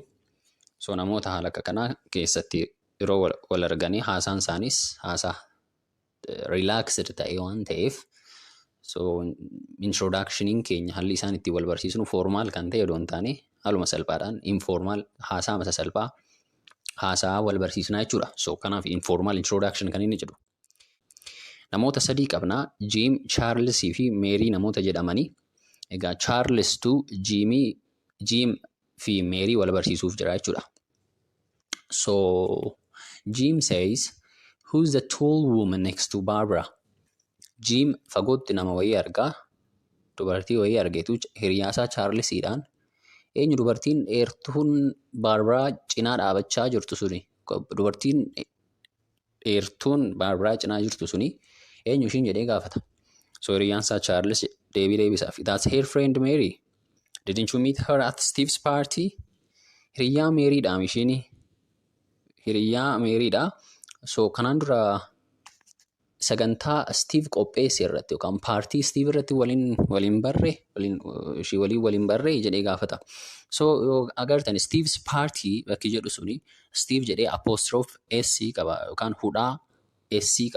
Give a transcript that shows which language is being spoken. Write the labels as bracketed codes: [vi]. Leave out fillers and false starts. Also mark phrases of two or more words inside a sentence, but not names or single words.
[om] So namoota haala kanaa keessatti yeroo wal arganii haasaan isaanis haasaa relaxed ta'e waan ta'eef so introductioniin keenya haalli isaan itti wal barsiisnu formal kan ta'e odoo hin taane haaluma salphaadhaan informal haasaa masa salphaa haasaa wal barsiisnaa jechuudha. So kanaaf informal introduction kan inni jedhu. Namoota sadii qabnaa, Jim, Charles fi Mary namoota jedhamanii. Egaa Charles tu Jim fi Mary wal barsiisuuf jira jechuudha. [en] So Jim says, Who's the tall woman next to Barbara? [om] Jim fagootti nama wayii argaa. Dubartii wayii argeetu hiriyaasaa Chaarlisiidhaan. Eenyu dubartiin dheertuun Baarbaraa cinaa dhaabachaa jirtu suni? Dubartiin dheertuun Baarbaraa cinaa jirtu suni eenyu ishiin jedhee gaafata. So hiriyaasaa Chaarlis deebii deebisaaf. [en] That's her friend Mary. Didn't you meet her at Steve's party? [om] Hiriyaa Meeriidhaam ishiin. Hiriyaa Meeriidha. So kanaan dura sagantaa Steve qopheesse irratti yookaan paartii Steve irratti waliin barre ishii waliin barre jedhee gaafata. So agartan [en] Steve's party [om] bakki jedhu suni Steve jedhee [en] apostrophe S [om] qaba yookaan hudhaa S qaba.